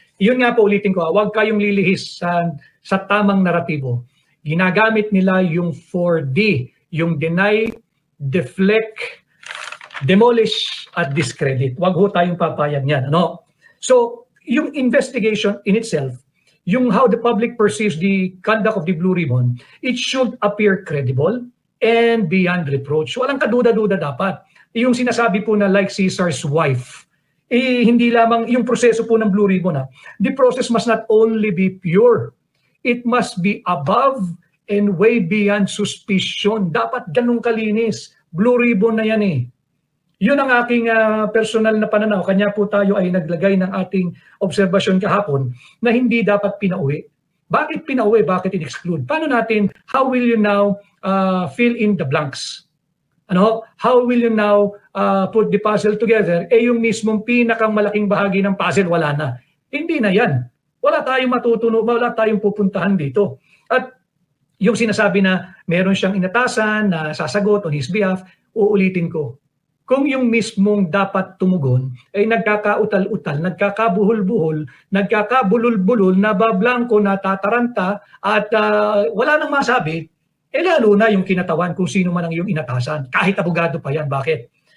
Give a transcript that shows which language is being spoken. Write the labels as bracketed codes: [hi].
[tl] Iyon nga po, ulitin ko, huwag kayong lilihis sa tamang naratibo. Ginagamit nila yung 4D, yung deny, deflect, demolish, at discredit. Huwag ho tayong papayag niyan. Ano? [en] So, yung investigation in itself, yung how the public perceives the conduct of the Blue Ribbon, it should appear credible and beyond reproach. [tl] Walang kaduda-duda dapat. Yung sinasabi po na [en] like Caesar's wife, [tl] hindi lamang yung proseso po ng Blue Ribbon. [en] The process must not only be pure, it must be above and way beyond suspicion. [tl] Dapat ganun kalinis. Blue Ribbon na yan eh. Yun ang aking personal na pananaw. Kanya po tayo ay naglagay ng ating obserbasyon kahapon na hindi dapat pinauwi. Bakit pinauwi? Bakit in-exclude? Paano natin, [en] how will you now fill in the blanks? [tl] Ano? [en] How will you now put the puzzle together? [tl] Yung mismong pinakang malaking bahagi ng puzzle, wala na. Hindi na yan. Wala tayong matutunan, wala tayong pupuntahan dito. At yung sinasabi na meron siyang inatasan na sasagot [en] on his behalf, [tl] uulitin ko. Kung yung mismong dapat tumugon ay nagkakautal-utal, nagkakabuhol-buhol, nagkakabulol-bulol, nabablangko, natataranta at wala nang masabi, lalo na yung kinatawan kung sino man ang iyong inatasan. Kahit abogado pa yan. Bakit?